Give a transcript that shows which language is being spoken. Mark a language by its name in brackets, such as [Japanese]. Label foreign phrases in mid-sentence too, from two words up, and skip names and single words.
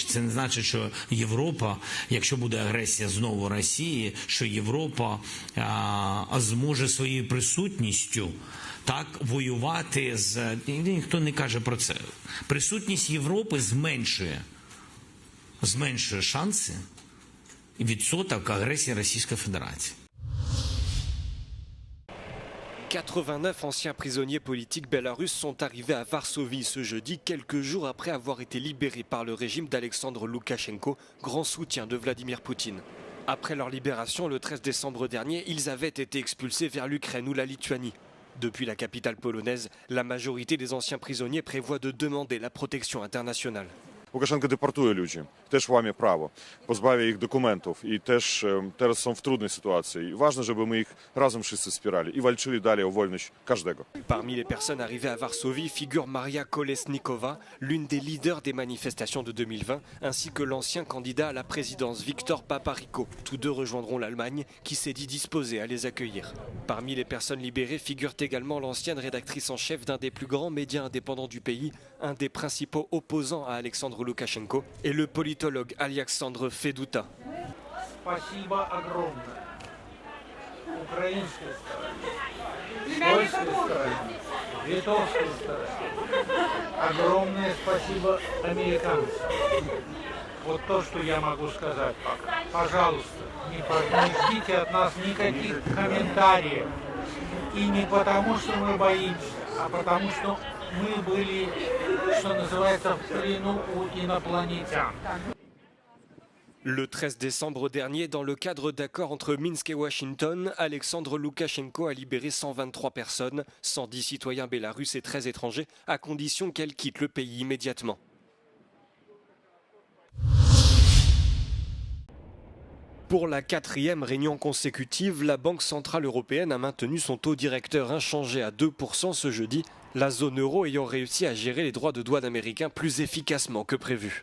[Ukrainian] Це не значить, що Європа, якщо буде агресія знову Росії, що Європа зможе своєю присутністю так воювати з... Ніхто не каже про це. Присутність Європи зменшує шанси и відсоток [Russian] агрессии Российской [Ukrainian] Fédération. [French] 89 anciens prisonniers politiques belarusses sont arrivés à Varsovie ce jeudi, quelques jours après avoir été libérés par le régime d'Alexandre Loukachenko, grand soutien de Vladimir Poutine. Après leur libération, le 13 décembre dernier, ils avaient été expulsés vers l'Ukraine ou la Lituanie. Depuis la capitale polonaise, la majorité des anciens prisonniers prévoit de demander la protection internationale. [Ukrainian] Лукашенко депортує людей. [Polish] теж łamie prawo, pozbawia ich dokumentów i też teraz są w trudnej sytuacji. I ważne, żeby my ich razem wszyscy wspierali i walczyli dalej o wolność każdego. [French] Parmi les personnes arrivées à Varsovie figure Maria Kolesnikova, l'une des leaders des manifestations de 2020, ainsi que l'ancien candidat à la présidence Viktor Papariko. Tous deux rejoindront l'Allemagne qui s'est dit disposée à les accueillir. Parmi les personnes libérées figure également l'ancienne rédactrice en chef d'un des plus grands médias indépendants du pays, un des principaux opposants à Alexandre Loukachenko, et le politologue Alexandre Feduta. [Russian] Спасибо огромное украинской стороне, польской стороне, литовской стороне. Огромное спасибо американцам. Вот то, что я могу сказать пока. Пожалуйста, не ждите от нас никаких комментариев. И не потому, что мы боимся, а потому, что мы были, что называется, в плену у инопланетян. [French] Le 13 décembre dernier, dans le cadre d'accords entre Minsk et Washington, Alexandre Loukachenko a libéré 123 personnes, 110 citoyens bélarusses et 13 étrangers, à condition qu'elles quittent le pays immédiatement. Pour la 4e réunion consécutive, la Banque centrale européenne a maintenu son taux directeur inchangé à 2% ce jeudi, la zone euro ayant réussi à gérer les droits de douane américains plus efficacement que prévu.